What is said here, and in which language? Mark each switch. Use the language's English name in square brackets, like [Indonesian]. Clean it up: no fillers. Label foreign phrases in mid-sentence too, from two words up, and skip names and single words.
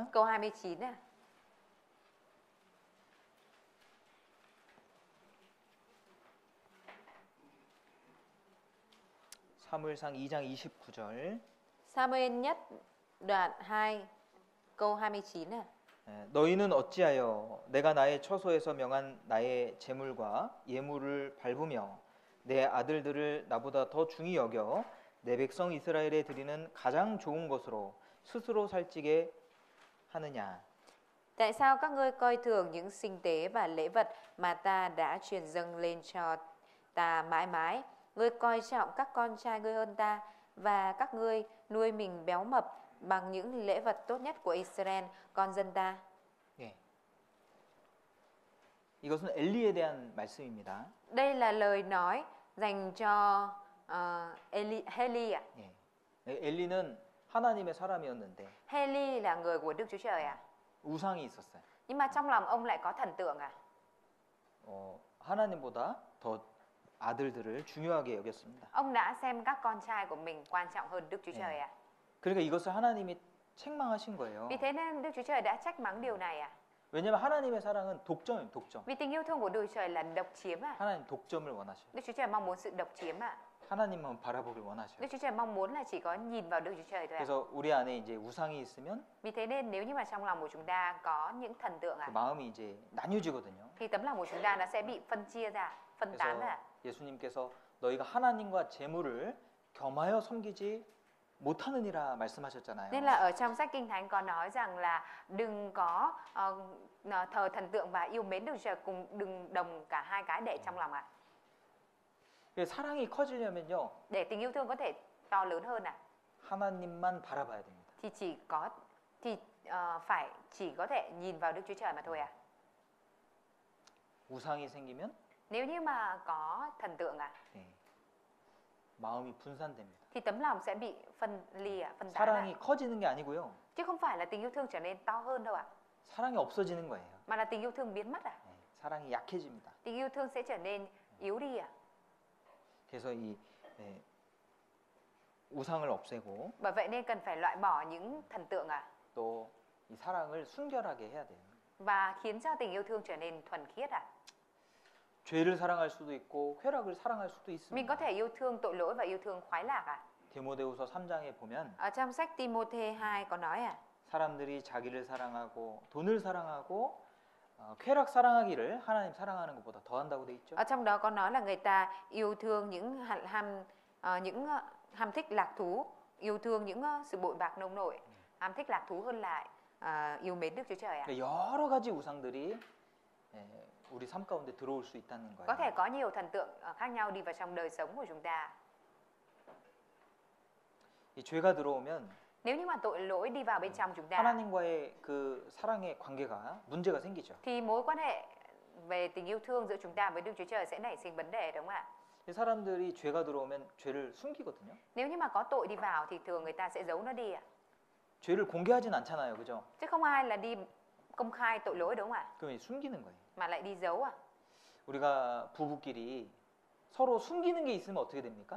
[Vietnamese] Câu 29 ạ. [Korean] 사무엘상 2장 29절 [Vietnamese] Samuel nhất đoạn 2 câu 29 ạ. [Korean] 너희는 어찌하여 내가 나의 처소에서 명한 나의 제물과 예물을 밟으며 내 아들들을 나보다 더 중히 여겨 내 백성 이스라엘에 드리는 가장 좋은 것으로 스스로 살찌게 하느냐. [Vietnamese] Tại sao các ngươi coi thường những sinh tế và lễ vật mà ta đã truyền dâng lên cho ta mãi mãi? Ngươi coi trọng các con trai ngươi hơn ta, và các ngươi nuôi mình béo mập bằng những lễ vật tốt nhất của Israel, con dân ta. [Korean] 예. 이것은 엘리에 대한 말씀입니다. [Vietnamese] Đây là lời nói dành cho Heli ạ. [Korean] 예. 엘리는 하나님의 사람이었는데 [Vietnamese] Heli là người của Đức Chúa Trời ạ. [Korean] 우상이 있었어요. [Vietnamese] Nhưng mà trong lòng ông lại có thần tượng ạ. [Korean] 하나님보다 더 아들들을 중요하게 여겼습니다. [Vietnamese] Ông đã xem các con trai của mình quan trọng hơn Đức Chúa Trời ạ. [Korean] 그러니까 이것을 하나님이 책망하신 거예요. [Vietnamese] Vì thế nên Đức Chúa Trời đã trách mắng điều này ạ. [Korean] 왜냐하면 하나님의 사랑은 독점이에요. 독점. [Vietnamese] Vì tình yêu thương của Đức Chúa Trời là độc chiếm ạ. [Korean] 하나님 독점을 원하셔요. [Vietnamese] Đức Chúa Trời mong muốn sự độc chiếm ạ. [Korean] 하나님만 바라보길 원하셔요. [Vietnamese] Đức Chúa Trời mong muốn là chỉ có nhìn vào Đức Chúa Trời thôi ạ. [Korean] 그래서 우리 안에 이제 우상이 있으면 [Vietnamese] Vì thế nên nếu như mà trong lòng của chúng ta có những thần tượng [Korean] 그 [Vietnamese] ạ, [Korean] 마음이 이제 나뉘어지거든요. [Vietnamese] thì tấm lòng của chúng ta nó sẽ bị phân chia ra, phân tán [Korean] 그래서 [Vietnamese] ra. [Korean] 예수님께서 너희가 하나님과 재물을 겸하여 섬기지 못하느니라 말씀하셨잖아요. [Vietnamese] Nên là ở trong sách Kinh Thánh có nói rằng là đừng có thờ thần tượng và yêu mến Đức Chúa Trời, cùng đừng đồng cả hai cái để trong lòng ạ. [Korean] 사랑이 커지려면요. [Vietnamese] Để tình yêu thương có thể to lớn hơn ạ, [Korean] 하나님만 바라봐야 됩니다. [Vietnamese] thì phải chỉ có thể nhìn vào Đức Chúa Trời mà thôi ạ. [Korean] 우상이 생기면 [Vietnamese] Nếu như mà có thần tượng ạ, [Korean] 네, 마음이 분산됩니다. [Vietnamese] thì tấm lòng sẽ bị phân ly ạ, phân tán ạ. [Korean] 사랑이 커지는 게 아니고요. [Vietnamese] Chứ không phải là tình yêu thương trở nên to hơn đâu ạ, [Korean] 사랑이 없어지는 거예요. [Vietnamese] mà là tình yêu thương biến mất ạ. [Korean] 네, 사랑이 약해집니다. [Vietnamese] Tình yêu thương sẽ trở nên yếu đi ạ. [Korean] 그래서 이 네, 우상을 없애고 [Vietnamese] Bởi vậy nên cần phải loại bỏ những thần tượng ạ, [Korean] 또 이 사랑을 순결하게 해야 돼요. [Vietnamese] và khiến cho tình yêu thương trở nên thuần khiết ạ. [Korean] 죄를 사랑할 수도 있고 쾌락을 사랑할 수도 [Vietnamese] Mình có [Korean] 있습니다. [Vietnamese] thể yêu thương tội lỗi và yêu thương khoái lạc ạ. [Korean] 디모데후서 3장에 보면 [Vietnamese] Ở trong sách Timôthê 2 có nói ạ, [Korean] 사람들이 자기를 사랑하고 돈을 사랑하고 쾌락 사랑하기를 하나님 사랑하는 것보다 더한다고 돼 있죠. [Vietnamese] ở trong đó có nói là người ta yêu thương những ham thích lạc thú, yêu thương những sự bội bạc nông nổi, ham thích lạc thú hơn lại yêu mến Đức Chúa Trời ạ. [Korean] 그러니까 여러 가지 우상들이 우리 삶 가운데 들어올 수 있다는 [Vietnamese] Có thể [Korean] 거예요. [Vietnamese] có nhiều thần tượng khác nhau đi vào trong đời sống của chúng ta. [Korean] 이 죄가 들어오면 [Vietnamese] Nếu như mà tội lỗi đi vào bên trong chúng ta, [Korean] 하나님과의 그 사랑의 관계가 문제가 생기죠. [Vietnamese] thì mối quan hệ về tình yêu thương giữa chúng ta với Đức Chúa Trời sẽ nảy sinh vấn đề, đúng không ạ? [Korean] 이 사람들이 죄가 들어오면 죄를 숨기거든요. [Vietnamese] Nếu như mà có tội đi vào thì thường người ta sẽ giấu nó đi ạ. [Korean] 죄를 공개하진 않잖아요, 그죠? [Vietnamese] Chứ không ai là đi công khai tội lỗi, đúng không ạ? [Korean] 그럼 숨기는 거예요. [Vietnamese] Mà lại đi giấu ạ. [Korean] 우리가 부부끼리 서로 숨기는 게 있으면 어떻게 됩니까?